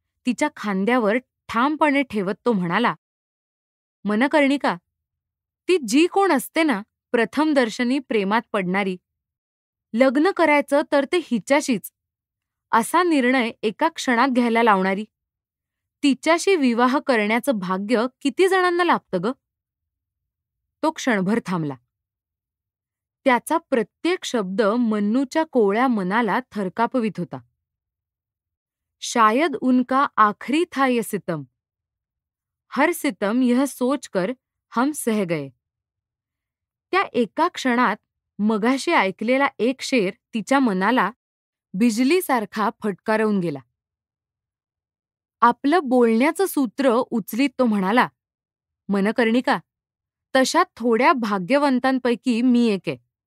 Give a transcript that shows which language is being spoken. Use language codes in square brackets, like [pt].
[mr] तिच्या खांद्यावर ठामपणे ठेवत तो म्हणाला, मनकर्णिका, ती जी कोण असते ना प्रथम दर्शनी प्रेमात पडणारी, लग्न करायचं तर ते हिच्याशीच असा निर्णय एका क्षणात घ्यायला लावणारी, तिच्याशी विवाह करण्याचं भाग्य किती जणांना लाभतं ग? तो क्षणभर थांबला. त्याचा प्रत्येक शब्द मन्नूच्या कोवळ्या मनाला थरकापवित होता. [hi] शायद उनका आखरी था ये सितम, हर सितम यह सोचकर हम सह गए. [mr] त्या एका क्षणात मगाशी ऐकलेला एक शेर तिच्या मनाला बिजलीसारखा फटकारवून गेला. आपलं बोलण्याचं सूत्र उचलीत तो म्हणाला, मनकर्णिका, तशा थोड्या भाग्यवंतांपैकी मी एक आहे.